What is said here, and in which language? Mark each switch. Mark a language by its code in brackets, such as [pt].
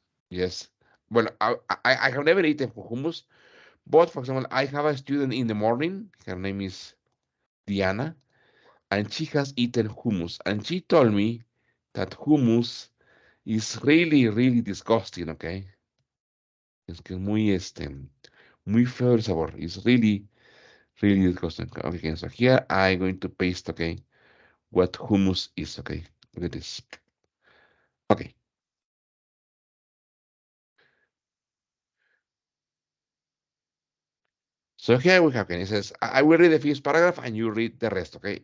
[en] yes. Well, I have never eaten hummus, but for example, I have a student in the morning. Her name is Diana, and she has eaten hummus, and she told me that hummus is really, really disgusting. [es] Okay, es que es muy feo el sabor. [en] It's really disgusting. Okay, so here I'm going to paste, okay, what hummus is, okay. Look at this. Okay, so here we have, okay, it says, I will read the first paragraph and you read the rest, okay.